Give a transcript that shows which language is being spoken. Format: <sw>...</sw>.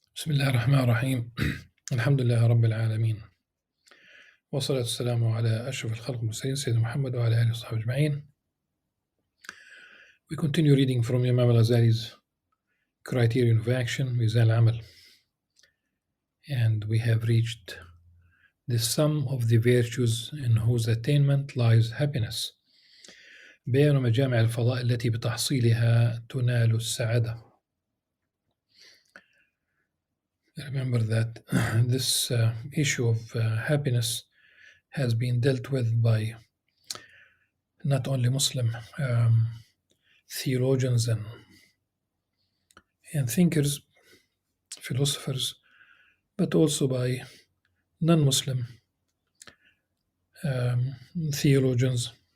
<ar>بسم الله الرحمن الرحيم الحمد لله رب العالمين والصلاة والسلام على أشرف الخلق المرسلين سيدنا محمد وعلى آله وصحبه أجمعين.</ar> <en>We continue reading from Imam Al-Ghazali's Criterion of Action, Mizan al-Amal, and we have reached the sum of the virtues in whose attainment lies happiness.</en> <ar>بيان مجامع الفضاء التي بتحصيلها تنال السعادة.</ar> <en>Remember that this issue of happiness has been dealt with by not only Muslim theologians and thinkers, philosophers, but also by non-Muslim theologians.</en>